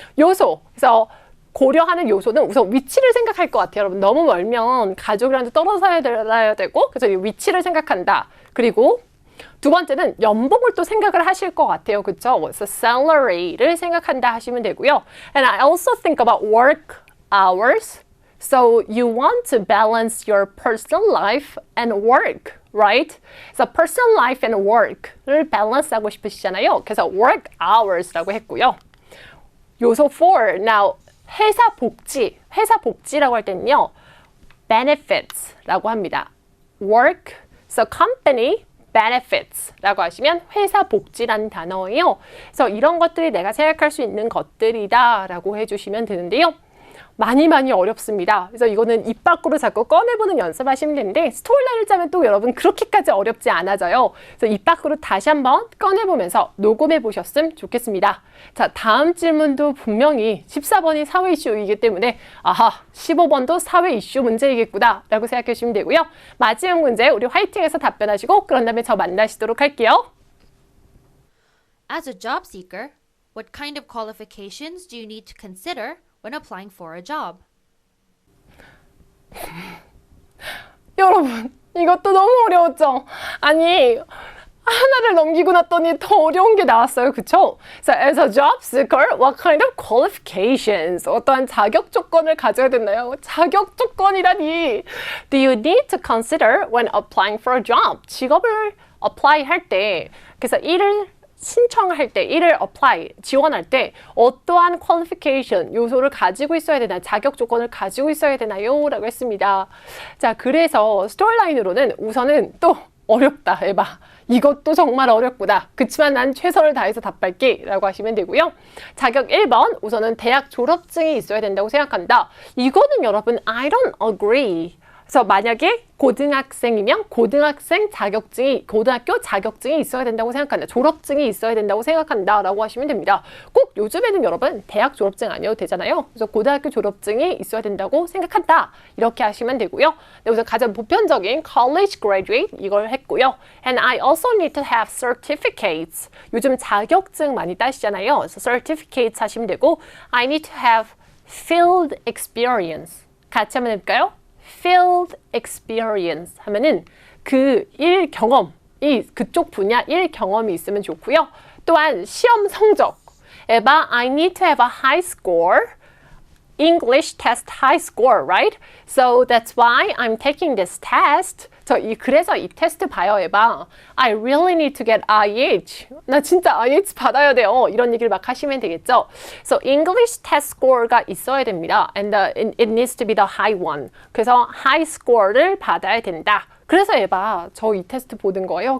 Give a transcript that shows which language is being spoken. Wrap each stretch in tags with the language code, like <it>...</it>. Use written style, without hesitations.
<ko>요소, 그래서 고려하는 요소는 우선 위치를 생각할 것 같아요. 여러분 너무 멀면 가족이랑 떨어져야 되고 그래서 위치를 생각한다. 그리고 두 번째는 연봉을 또 생각을 하실 것 같아요. 그렇죠? 그래서 salary를 생각한다 하시면 되고요.</ko> <en>And I also think about work hours. So you want to balance your personal life and work, right? So personal life and work를</en> <ko>밸런스하고 싶으시잖아요. 그래서 work hours라고 했고요. 요소 4, now 회사 복지라고 할 때는요, benefits라고 합니다. work, so company benefits라고 하시면 회사 복지라는 단어예요. 그래서 이런 것들이 내가 생각할 수 있는 것들이다라고 해주시면 되는데요. 많이 어렵습니다. 그래서 이거는 입 밖으로 자꾸 꺼내보는 연습하시면 되는데 스토리라인을 짜면 또 여러분 그렇게까지 어렵지 않아져요. 그래서 입 밖으로 다시 한번 꺼내보면서 녹음해 보셨으면 좋겠습니다. 자, 다음 질문도 분명히 14번이 사회 이슈이기 때문에 아하, 15번도 사회 이슈 문제이겠구나 라고 생각해 주시면 되고요. 마지막 문제 우리 화이팅해서 답변하시고 그런 다음에 저 만나시도록 할게요.</ko> <en>As a job seeker, what kind of qualifications do you need to consider when applying for a job?</en> <ko>여러분, 이것도 너무 어려웠죠? 아니, 하나를 넘기고 났더니 더 어려운 게 나왔어요. 그쵸?</ko> <en>So, as a job seeker, what kind of qualifications?</en> <ko>어떠한 자격 조건을 가져야 되나요? 자격 조건이라니.</ko> <en>Do you need to consider when applying for a job? 직업을</en> <ko>apply 할 때, 그래서 일을 신청할 때, 일을 apply, 지원할 때 어떠한 qualification, 요소를 가지고 있어야 되나, 자격 조건을 가지고 있어야 되나요? 라고 했습니다. 자, 그래서 스토리라인으로는 우선은 또 어렵다, 에바. 이것도 정말 어렵구나. 그치만 난 최선을 다해서 답할게 라고 하시면 되고요. 자격 1번, 우선은 대학 졸업증이 있어야 된다고 생각한다. 이거는 여러분,</ko> <en>I don't agree.</en> <ko>그래서 만약에 고등학생이면 고등학교 자격증이 있어야 된다고 생각한다. 졸업증이 있어야 된다고 생각한다 라고 하시면 됩니다. 꼭 요즘에는 여러분 대학 졸업증 아니어도 되잖아요. 그래서 고등학교 졸업증이 있어야 된다고 생각한다. 이렇게 하시면 되고요. 네, 우선 가장 보편적인 college graduate 이걸 했고요.</ko> <en>And I also need to have certificates.</en> <ko>요즘 자격증 많이 따시잖아요. 그래서 certificates 하시면 되고</ko> <en>I need to have field experience.</en> <ko>같이 한번 해볼까요? field experience 하면은 그 일 경험, 그쪽 분야 일 경험이 있으면 좋고요. 또한 시험 성적.</ko> <en>에바, I need to have a high score. English test high score, right? So that's why I'm taking this test.</en> <ko>그래서 이 테스트 봐요, 에바.</ko> <en>I really need to get IH.</en> <ko>나 진짜 IH 받아야 돼요. 이런 얘기를 막 하시면 되겠죠.</ko> <en>So English test score가</en> <ko>있어야 됩니다.</ko> <en>And it needs to be the high one.</en> <ko>그래서 high score를 받아야 된다. 그래서 에바, 저 이 테스트 보는 거예요.</ko>